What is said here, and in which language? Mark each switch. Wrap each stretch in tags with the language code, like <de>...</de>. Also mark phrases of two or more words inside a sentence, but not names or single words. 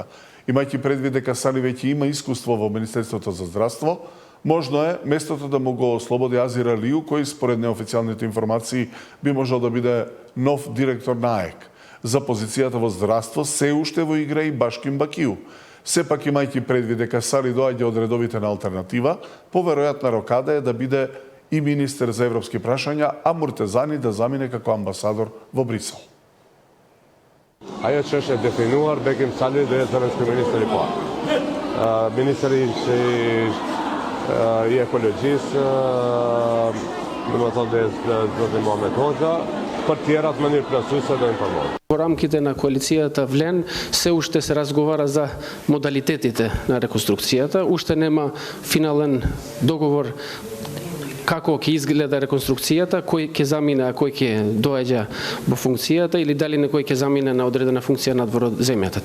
<mk>Имајќи предвид дека Сали веќе има искуство во Министерството за здравство, можно е местото да му го ослободи Азир Алију, кој според неофицијалните информации би можел да биде нов директор на АЕК. За позицијата во здравство се уште во игра и Башким Бакију. Сепак имајќи предвид дека Сали доаѓа од редовите на Алтернатива, поверојатна рокада е да биде и министер за европски прашања, а Муртезани да замине како амбасадор во Брисел.</mk> <sq>Ajo që është e definuar, Bekim Sali dhe zëvendëski ministri i parë. Ministri i ekologjisë, domethënë Zoti Muhamet Hoxha, për tjerat në mënyrë plotësuese do informoj.</sq> <mk>Во рамките на коалицијата Влен се уште се разговара за модалитетите на реконструкцијата, уште нема финален договор како ќе изгледа реконструкцијата, кој ќе замине, а кој ќе доаѓа во функцијата или дали некој ќе замине на одредена функција надвор од земјата.</mk>